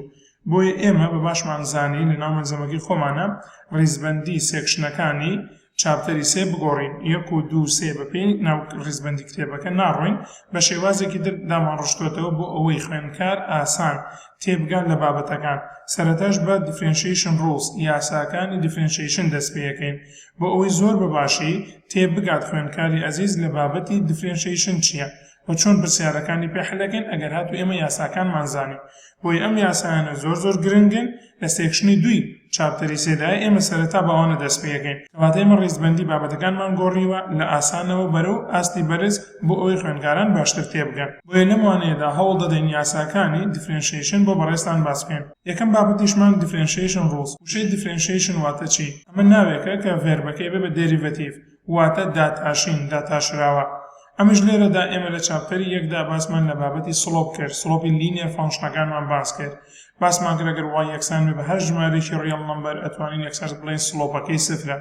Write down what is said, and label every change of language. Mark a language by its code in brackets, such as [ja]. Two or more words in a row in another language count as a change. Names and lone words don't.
[ckb] بۆیە ئێمە بە باشمان زانی لە ناو مەنزەمەکی خۆمانە ڕیزبەندی سێکشنەکانی چاپتەری 3 بگۆڕین، 1 و 2 3 بپێین ناو ڕیزبەندی کتێبەکە ناڕۆین، بە شێوازێکی در دامان ڕشتوێتەوە بۆ ئەوەی خوێندکار ئاسان تێبگان لە بابەتەکان. سەرەتاش بە [en] differentiation rules [ckb] یاساکانی differentiation دەست پێەکەین بۆ ئەوەی زۆر بەباشی تێبگات خوێندکاری ئەزیز لە بابەتی differentiation چییە و چۆن پرسیارەکانی پێ حەلەکەین ئەگەر هاتو ئێمە یاساکانمان زانین. بۆی ئەم یاسایانە زۆر گرنگن لە سێکشنی 2 چاپتەری 3دا ئێمە سەرەتا بەوانە دەست پێەکەین. کەواتە ئێمە ڕیزبەندی بابەتەکانمان گۆڕیوە لە ئاسانەوە بەرەو ئاستی بەرز بۆ ئەوەی خوێندکاران باشتر تێبگەن. بۆیە لەم وانەیەدا هەوڵ دەدەین یاساکانی differentiation بۆ بەڕێستان باس بکەین. یەکەم بابەتیشمان [en] differentiation rules. [ckb] وشەی differentiation واتە چی؟ ئەمە ناوێکە کە ڤێربەکەی بێ بە derivative واتە داتاشین، داتاشراوە. ئەمەش لێرەدا ئێمە لە چاپتەری 1دا باسمان لە بابەتی سلۆپ کرد، سلۆپی لینیەر فانکشنەکانمان باس کرد. باسمان کرد ئەگەر وای یەکسان بێ بە هەر ژمارەیەکی ڕیڵ نەمبەر ئەتوانین یەکسەر بڵێین سلۆپەکەی سفرە.